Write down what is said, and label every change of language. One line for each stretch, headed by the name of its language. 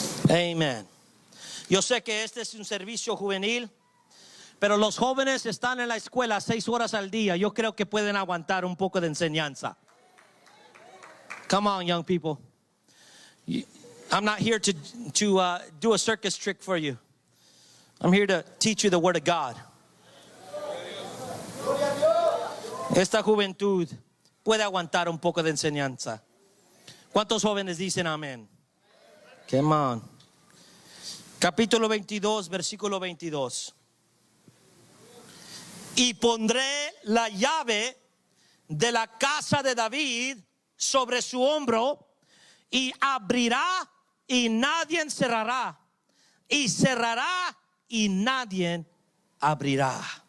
Spanish: Amén. Yo sé que este es un servicio juvenil, pero los jóvenes están en la escuela 6 horas al día. Yo creo que pueden aguantar un poco de enseñanza.
English: Come on, young people. I'm not here to do a circus trick for you. I'm here to teach you the word of God.
Spanish: Esta juventud puede aguantar un poco de enseñanza. ¿Cuántos jóvenes dicen amén?
English: Come on.
Spanish: Capítulo 22, versículo 22. Y pondré la llave de la casa de David sobre su hombro, y abrirá y nadie cerrará, y cerrará y nadie abrirá.